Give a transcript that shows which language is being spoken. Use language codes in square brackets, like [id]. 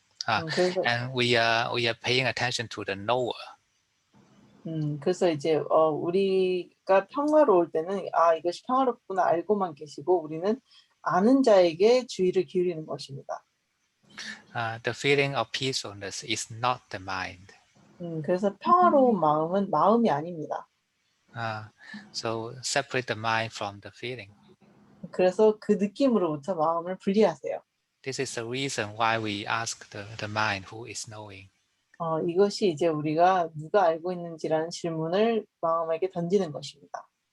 [en] And we are paying attention to the knower. [ko] 그래서 이제 우리가 평화로울 때는 이것이 평화롭구나 알고만 계시고 우리는 아는 자에게 주의를 기울이는 것입니다. [en] The feeling of peacefulness is not the mind. [ko] 그래서 평화로운 마음은 마음이 아닙니다. [en] So separate the mind from the feeling. [ko] 그래서 그 느낌으로부터 마음을 분리하세요. [en] This is the reason why we ask the mind who is knowing. [ko] 이것이 이제 우리가 누가 알고 있는지라는 질문을 마음에게 던지는 것입니다.